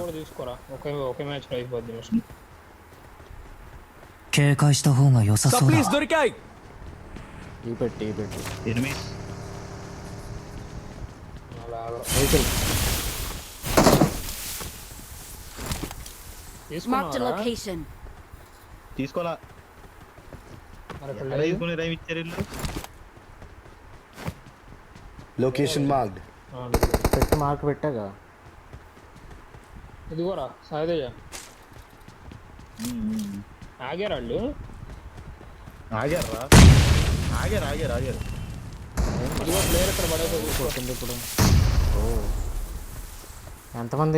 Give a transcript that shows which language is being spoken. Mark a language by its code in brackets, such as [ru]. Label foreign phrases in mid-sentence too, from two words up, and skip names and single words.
[te] కూడా తీసుకోరా. ఒకే మ్యాచ్ అయిపోద్ది మిషన్. [ja] 警戒した方が良さそうだ。 [te] ఈ పెట్టి ఎనిమిస్ అలాగా వెహికల్. [en] Marked a [te] తీసుకున్నారా? location. తీసుకోవాలా? మరి ఇక్కడ ఎక్కడ లేదు. తీసుకుని రైమ్ ఇచ్చారు ఇల్లు? [en] Location marked. [te] లేదు. పెట్టి మార్క్ పెట్టాగా. ఇదిగోరా సాయితేజ. ఆగారు వాళ్ళు. ఆగారా? ఆగారు. ఇదిగో ప్లేయర్ ఇక్కడ పడేది. కొట్టింది ఇప్పుడు. ఓ ఎంతమంది?